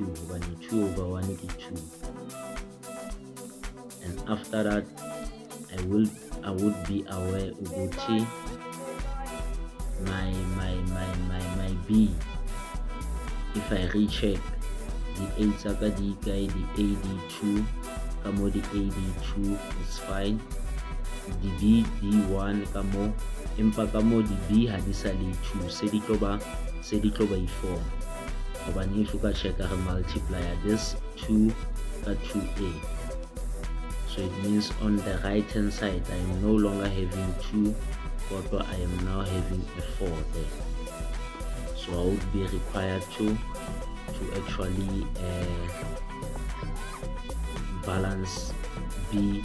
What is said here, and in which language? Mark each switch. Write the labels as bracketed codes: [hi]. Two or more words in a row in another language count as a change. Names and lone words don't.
[en] When 2 over 1 is 2. And after that, I would be aware of my B. If I recheck, [st] di-A tsa ka di kae, di-A di-2 ka mo di-A di-2 [en] is fine, [st] di-B di-1 ka mo, empa ka mo di-B ha di sa le 2 se di tlo ba i-4 hobane if o ka checka re [en] multiplier this [st] 2 ka 2A. [en] So it means on the right hand side I am no longer having 2, but I am now having a 4 there. So I would be required to actually balance B.